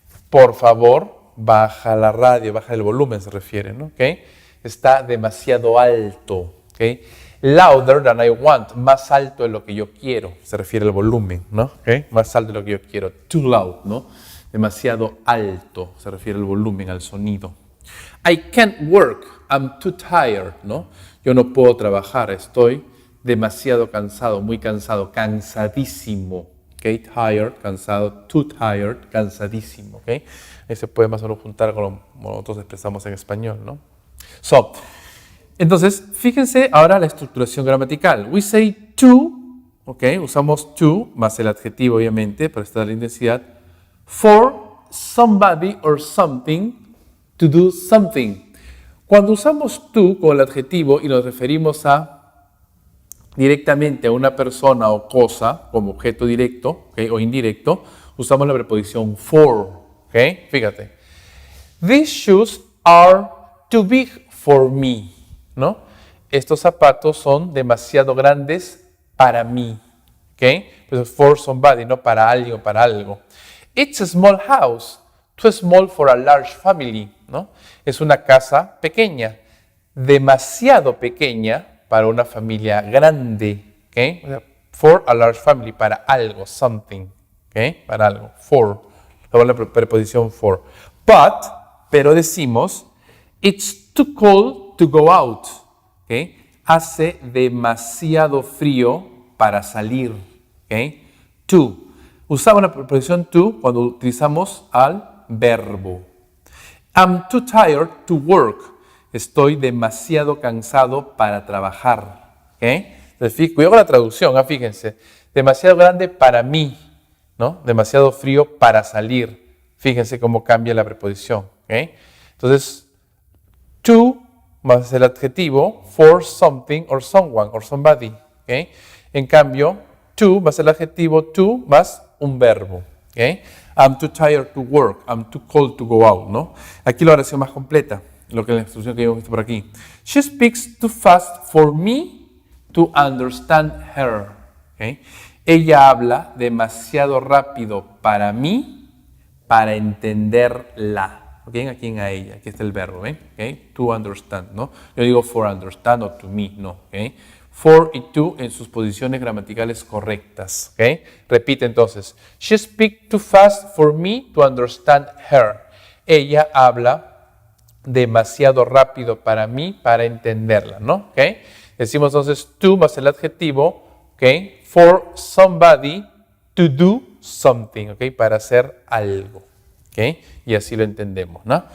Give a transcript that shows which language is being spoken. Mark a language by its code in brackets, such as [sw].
[es] Por favor, baja la radio, baja el volumen, se refiere, ¿no? ¿Ok? Está demasiado alto, ¿ok? [en] Louder than I want, [es] más alto de lo que yo quiero, se refiere al volumen, ¿no? ¿Ok? Más alto de lo que yo quiero, [en] too loud, [es] ¿no? Demasiado alto, se refiere al volumen, al sonido. [en] I can't work, I'm too tired, ¿no? [es] Yo no puedo trabajar, estoy demasiado cansado, muy cansado, cansadísimo, ¿ok? [en] Tired, [es] cansado, [en] too tired, [es] cansadísimo, [en] ¿ok? [es] Se puede más o menos juntar con lo que nosotros expresamos en español, ¿no? So, entonces, fíjense ahora la estructuración gramatical. [en] We say to, ¿ok? [es] Usamos to, más el adjetivo, obviamente, para estar la intensidad, [en] for somebody or something to do something. [es] Cuando usamos to con el adjetivo y nos referimos directamente a una persona o cosa como objeto directo, ¿okay? O indirecto, usamos la preposición for. ¿Okay? Fíjate. [en] These shoes are too big for me. [es] ¿No? Estos zapatos son demasiado grandes para mí. ¿Okay? Pues [en] for somebody, [es] no para alguien o para algo. [en] It's a small house, too small for a large family. [es] ¿No? Es una casa pequeña, demasiado pequeña para una familia grande. ¿Okay? O sea, [en] for a large family, [es] para algo, something. ¿Okay? Para algo, for. La preposición for. Pero decimos, [en] it's too cold to go out. ¿Okay? [es] Hace demasiado frío para salir. ¿Okay? To. Usamos la preposición to cuando utilizamos al verbo. [en] I'm too tired to work. [es] Estoy demasiado cansado para trabajar. ¿Okay? Entonces, cuidado con la traducción, fíjense. Demasiado grande para mí, ¿no? Demasiado frío para salir. Fíjense cómo cambia la preposición. ¿Okay? Entonces, [en] to [es] más el adjetivo, [en] for something or someone or somebody. ¿Okay? [es] En cambio, to más el adjetivo, to más un verbo. [en] ¿Okay? I'm too tired to work. I'm too cold to go out. ¿No? [es] Aquí la oración más completa, lo que es la instrucción que hemos visto por aquí. [en] She speaks too fast for me to understand her. ¿Okay? [es] Ella habla demasiado rápido para mí, para entenderla. ¿ok? ¿A quién? A ella. Aquí está el verbo, ¿ven? ¿Okay? [en] To understand, [es] ¿no? Yo digo [en] for understand [es] o [en] to me, [es] no, ¿ok? For y to en sus posiciones gramaticales correctas, ¿ok? Repite entonces. [en] She speaks too fast for me to understand her. [es] Ella habla demasiado rápido para mí para entenderla, ¿no? ¿Ok? Decimos entonces to más el adjetivo, ¿ok? [en] For somebody to do something, [es] ¿ok? Para hacer algo, ¿ok? Y así lo entendemos, ¿no?